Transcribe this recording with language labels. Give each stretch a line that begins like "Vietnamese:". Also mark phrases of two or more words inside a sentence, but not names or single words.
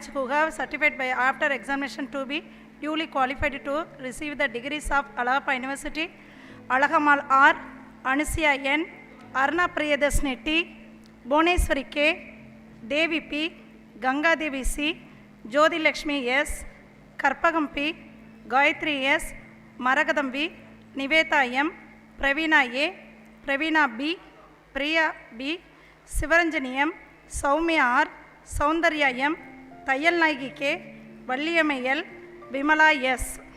English: who have certified by after examination to be duly qualified to receive the degrees of Alagappa University: Alagamal R, Anusia N, Arna Priyadarshini T, Bhuvaneswari K, Devi P, Ganga Devi C, Jyoti Lakshmi S, Karpagam P, Gayatri S, Maragadam V, Niveta M, Pravina A, Pravina B, Priya B, Sivaranjani M, Soumya R, Soundarya M, Tayal Naigi K, Valliyamai L, Vimala S.